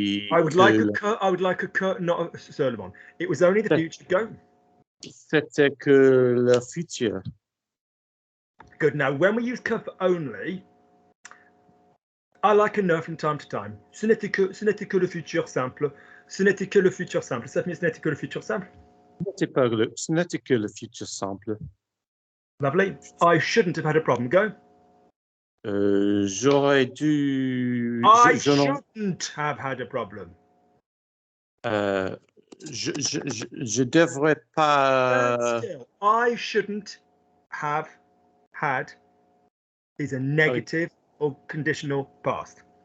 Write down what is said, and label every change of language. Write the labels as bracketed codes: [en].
[en] I would like a cut, not a surlemon. It was only the future. Go. [fr] C'était que le futur. [en] Good. Now, when we use que for only, I like a ne from time to time. [fr] Ce n'était que le futur simple. Ce n'était que le futur simple. Ça veut dire ce n'était que le futur simple. Ce n'était que le futur simple. [en] Lovely. I shouldn't have had a problem. Go. [fr] J'aurais dû. [en] I shouldn't have had a problem. [fr] Je devrais pas. [en] Still, I shouldn't have had is a negative or conditional past.